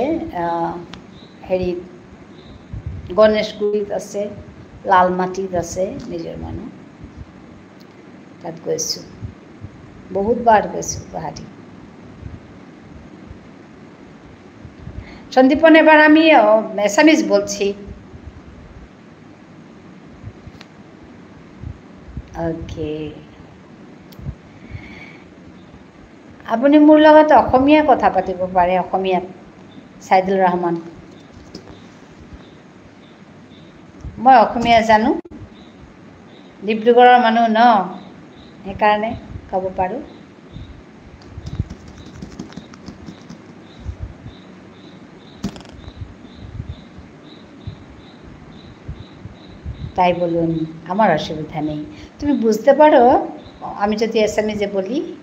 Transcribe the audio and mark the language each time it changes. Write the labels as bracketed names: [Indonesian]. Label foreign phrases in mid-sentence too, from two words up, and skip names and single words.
[Assamese] হেৰিত গণেশগুৰিত আছে, লালমাটিত আছে নিজৰ মানুহ, তাত গৈছোঁ, বহুতবাৰ গৈছোঁ গুৱাহাটী। সন্দীপন, [Bangla] এবার আমি এসামিজ বলছি। ওকে, [Assamese] আপুনি মোৰ লগত অসমীয়া কথা পাতিব পাৰে, অসমীয়াত। সাইদুল রহমান, মই অসমীয়া জানো, ডিব্ৰুগড়ৰ মানুহ ন, সেইকাৰণে ক'ব পাৰোঁ। [Bangla] তাই বলুন, আমার অসুবিধা নেই। তুমি বুঝতে পারো আমি যদি এসএমএসে বলি?